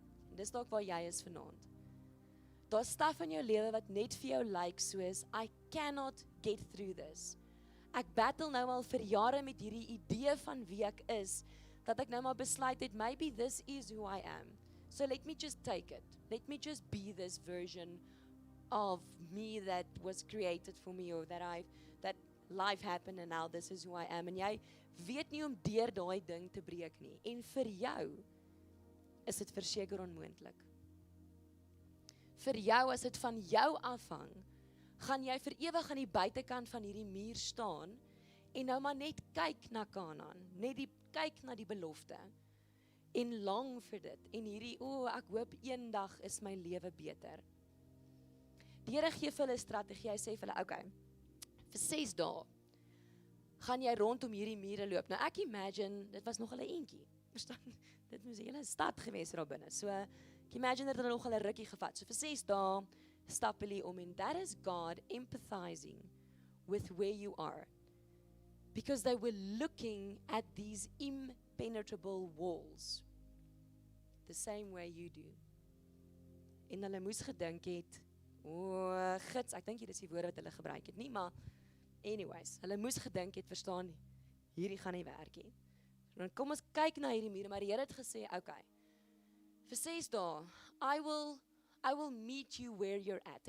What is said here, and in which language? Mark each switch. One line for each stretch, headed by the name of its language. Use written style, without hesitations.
Afrikaans: En dis dalk waar jy is vanaand. Daar's staf in jou lewe wat net vir jou lyk soos, I
English: cannot get through this.
Afrikaans: Ek battle nou al vir jare met hierdie idee van wie ek is, dat ek nou maar besluit het,
English: maybe this is who I am. So let me just take it. Let me just be this version of me that was created for me, or that life happened and now this is who I am.
Afrikaans: En jy weet nie om deur daai ding te breek nie. En vir jou is dit verseker onmoontlik. Vir jou, as dit van jou afhang, gaan jy vir ewig aan die buitekant van hierdie muur staan en nou maar net kyk na Kanaan, kyk na die belofte en lang vir dit. En hierdie, ek hoop eendag is my lewe beter. Die Here gee vir hulle 'n strategie. Hy sê vir hulle, okay, vir 6 dae gaan jy rondom hierdie mure loop. Nou ek imagine, dit was nog 'n entjie. Verstaan? Dit moes 'n hele stad gewees daar binne. So ek imagine dat hulle nog 'n rukkie gevat. So vir 6 dae stap hulle om, en
English: that is God empathizing with where you are. Because they were looking at these impenetrable walls. The same way you do.
Afrikaans: En hulle moes gedink het, gits, ek dink hier is die woorde wat hulle gebruik het nie, maar anyways, hulle moes gedink het, verstaan, hierdie gaan nie werk nie. Dan kom ons kyk na hierdie mure, maar die Here het gesê, okay, vir 6 dae,
English: I will meet you where you're at.